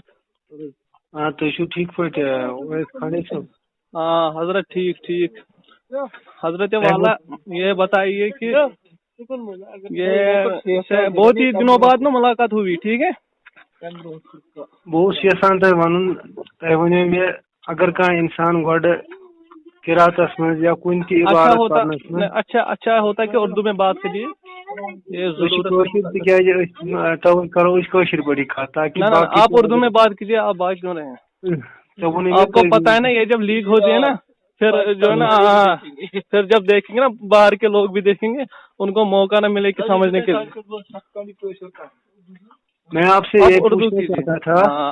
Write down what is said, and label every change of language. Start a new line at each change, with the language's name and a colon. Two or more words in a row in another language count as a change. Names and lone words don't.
Urdu: ہاں تھی ٹھیک پہ ویس خانے صاحب. ہاں حضرت ٹھیک ٹھیک. حضرت والا یہ بتائیے کہ یہ بہت ہی دنوں بعد نا ملاقات ہوئی, ٹھیک ہے؟
Kashmiri: بہت یژھان تہ ون تہ ونو مے اگر کانٛہہ انسان گۄڈٕ قراتس منٛز یا کُنہِ تہِ عبادت پرنس منٛز
Urdu: اچھا ہوتا کہ اردو میں بات کریے. یہ ضرورت
Kashmiri: تکیازِ توے کرو أسۍ کٲشِر پٲٹھی کتھ تاکہ
Urdu: آپ اردو میں بات کیجیے. آپ بات کیوں رہے ہیں؟ آپ کو پتا ہے نا یہ جب لیک ہوتی ہے نا پھر جو ہے نا پھر جب دیکھیں گے نا باہر کے لوگ بھی دیکھیں گے, ان کو موقع نہ ملے کہ سمجھنے کے لیے. میں آپ سے یہ پوچھنا چاہتا تھا